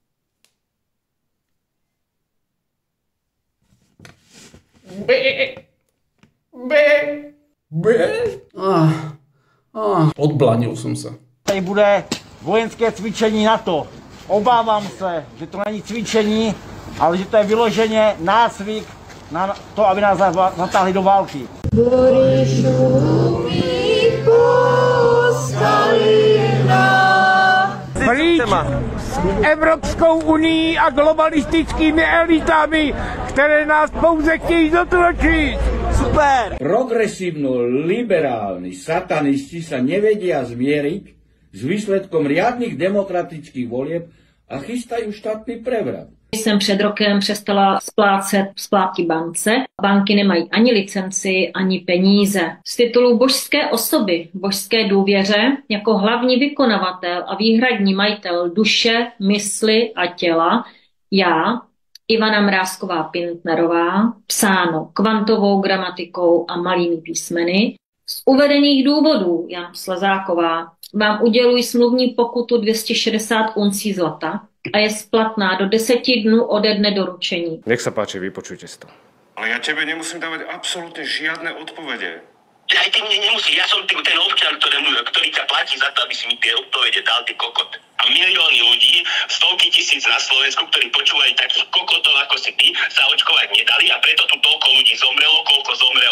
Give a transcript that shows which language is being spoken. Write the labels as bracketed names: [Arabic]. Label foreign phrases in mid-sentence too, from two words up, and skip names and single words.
[Slovak] Odblanil som sa. [Czech] Tady bude vojenské cvičení NATO. Obávam sa, že to není cvičení, ale že to je vyloženě nácvik na to, aby nás zatáhli do války. Pryč s Evropskou unii a globalistickými elitami, které nás pouze chtějí zotročit. Super! [Slovak] Progresívno-liberálni satanisti sa nevedia zmieriť s výsledkom riadnych demokratických volieb a chystajú štátny prevrat. [Czech] Jsem před rokem přestala splácet splátky bance. Banky nemají ani licenci, ani peníze. Z titulu božské osoby, božské důvěře, jako hlavní vykonavatel a výhradní majitel duše, mysli a těla, já, Ivana Mrázková-Pintnerová, psáno kvantovou gramatikou a malými písmeny, z uvedených důvodů, Jan Slezáková, vám uděluji smluvní pokutu 260 uncí zlata a je splatná do 10 dnů ode dne doručení. [Slovak] Nech sa páči, vypočujte si to. Ale ja tebe nemusím dávať absolútne žiadne odpovede. Aj ty mne nemusí, ja som ten občan, ktorý ťa platí za to, aby si mi tie odpovede dal, ty kokot. A milióny ľudí, stovky tisíc na Slovensku, ktorí počúvajú takých kokotov ako si ty, sa očkovať nedali a preto tu toľko ľudí zomrelo, koľko zomrelo.